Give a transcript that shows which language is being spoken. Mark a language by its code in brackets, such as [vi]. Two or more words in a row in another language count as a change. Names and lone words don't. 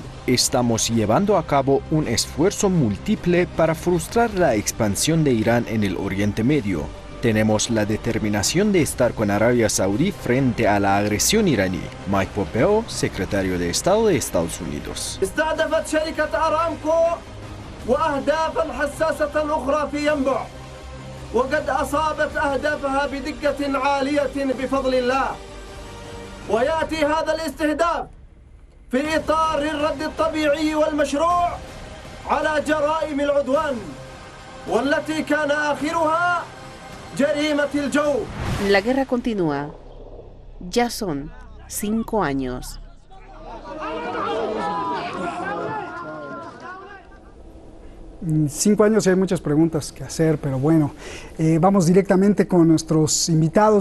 [es] Estamos llevando a cabo un esfuerzo múltiple para frustrar la expansión de Irán en el Oriente Medio. Tenemos la determinación de estar con Arabia Saudí frente a la agresión iraní. Mike Pompeo, secretario de Estado de Estados Unidos. [ar] وقد أصابت أهدافها بدقة عالية بفضل الله ويأتي هذا الاستهداف في إطار الرد الطبيعي والمشروع على جرائم العدوان والتي كان آخرها جريمة الجو. [es] La guerra continúa. Ya son 5 años. En 5 años y hay muchas preguntas que hacer, pero bueno, vamos directamente con nuestros invitados.